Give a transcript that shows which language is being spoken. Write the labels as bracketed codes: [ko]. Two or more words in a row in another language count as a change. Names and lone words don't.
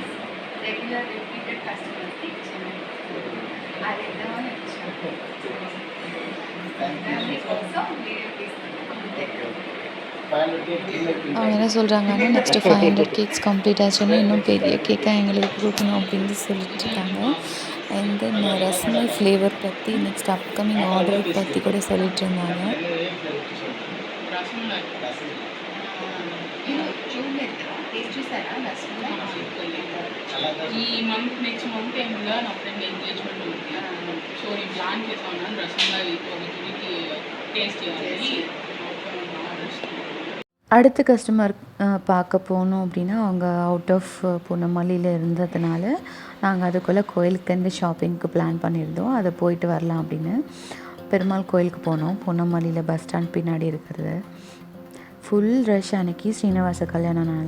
[ta] அவங்க என்ன சொல்கிறாங்கன்னா நெக்ஸ்ட்டு 500 [en] cakes complete [ta] ஆச்சுன்னா இன்னும் பெரிய கேக்காக எங்களுக்கு கொடுக்கணும் அப்படின்னு சொல்லிட்டு இருக்காங்க. [en] and then [ta] ரஸ்மலை ஃப்ளேவர் பற்றி [en] next upcoming order [ta] பற்றி கூட சொல்லிட்டு இருந்தாங்க. [te] ఈ [en] month next month [te] టైంలో నా [en] friend engagement [te] ఉంది. సో నేను ప్లాన్ చేసాను రసమలై ఒక తుడికి టేస్ట్ చేయాలి. [ta] அடுத்த கஸ்டமர் பார்க்க போனோம் அப்படின்னா அவங்க [en] out of [ta] பூனமல்லியில் இருந்ததுனால நாங்கள் அதுக்குள்ளே கோயிலுக்கு ஷாப்பிங்க்கு பிளான் பண்ணியிருந்தோம். அதை போயிட்டு வரலாம் அப்படின்னு பெருமாள் கோயிலுக்கு போனோம். பூனமல்லியில் பஸ் ஸ்டாண்ட் பின்னாடி இருக்கிறது. [en] full rush [ta] அன்றைக்கி ஸ்ரீனிவாச கல்யாணனால.